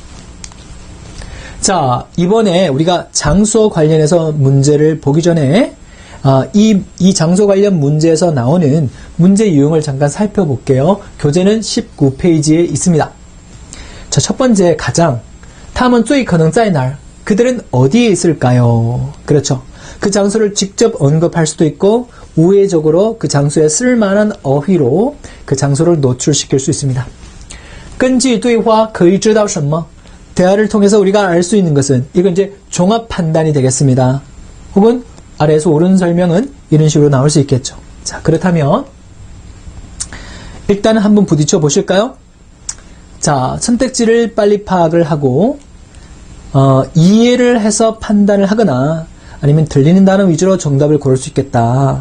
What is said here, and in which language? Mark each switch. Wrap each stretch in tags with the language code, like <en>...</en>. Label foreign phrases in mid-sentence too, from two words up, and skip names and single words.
<ko>자, 이번에 우리가 장소 관련해서 문제를 보기 전에 이 장소 관련 문제에서 나오는 문제 유형을 잠깐 살펴볼게요. 교재는 19페이지에 있습니다. 자, 첫 번째 가장</ko> <zh>他们最可能在哪儿?</zh> <ko>그들은 어디에 있을까요? 그렇죠. 그 장소를 직접 언급할 수도 있고 우회적으로 그 장소에 쓸만한 어휘로 그 장소를 노출시킬 수 있습니다.</ko> <zh>根据对话可以知道什么?</zh> <ko>대화를 통해서 우리가 알 수 있는 것은 이건 이제 종합 판단이 되겠습니다. 혹은 아래에서 옳은 설명은 이런 식으로 나올 수 있겠죠. 자, 그렇다면 일단은 한번 부딪혀 보실까요? 자, 선택지를 빨리 파악을 하고 이해를 해서 판단을 하거나 아니면 들리는 단어 위주로 정답을 고를 수 있겠다.</ko>